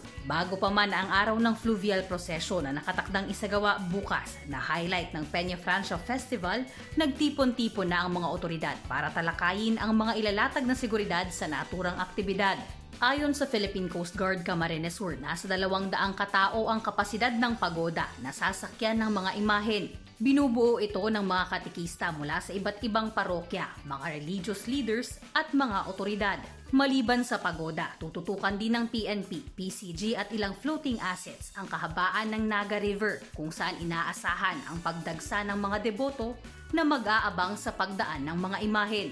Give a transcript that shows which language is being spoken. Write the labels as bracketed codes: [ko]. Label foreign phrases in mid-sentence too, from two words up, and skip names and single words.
[tl] Bago pa man ang araw ng fluvial procession na nakatakdang isagawa bukas na highlight ng Peña Francia Festival, nagtipon-tipon na ang mga otoridad para talakayin ang mga ilalatag na seguridad sa naturang aktibidad. Ayon sa Philippine Coast Guard Camarines Sur, nasa 200 katao ang kapasidad ng pagoda na sasakyan ng mga imahen. Binubuo ito ng mga katikista mula sa iba't ibang parokya, mga [en] religious leaders [tl] at mga otoridad. Maliban sa pagoda, tututukan din ng PNP, PCG at ilang [en] floating assets [tl] ang kahabaan ng Naga River kung saan inaasahan ang pagdagsa ng mga deboto na mag-aabang sa pagdaan ng mga imahen.